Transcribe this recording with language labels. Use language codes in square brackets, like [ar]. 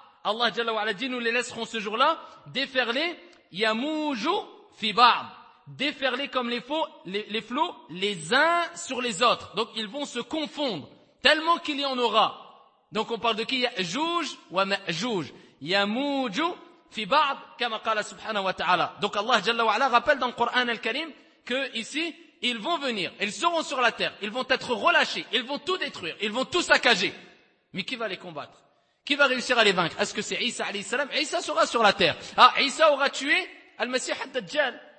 [fr] Allah Jalla wa Ala dit, nous les laisserons ce jour-là déferler. [ar] Yamouju fi ba'd. [fr] Déferler comme les flots, les uns sur les autres. Donc ils vont se confondre, tellement qu'il y en aura. Donc on parle de qui? [ar] Ya'juj wa ma'juj. Yamouju في بعض كما قال سبحانه وتعالى. [fr] Donc Allah جل وعلا rappelle dans le Coran al-Karim que ici ils vont venir, ils seront sur la terre, ils vont être relâchés, ils vont tout détruire, ils vont tout saccager. Mais qui va les combattre? Qui va réussir à les vaincre? Est-ce que c'est Isa alayhi salam? Isa sera sur la terre. Ah, Isa aura tué al-Masih ad-Dajjal.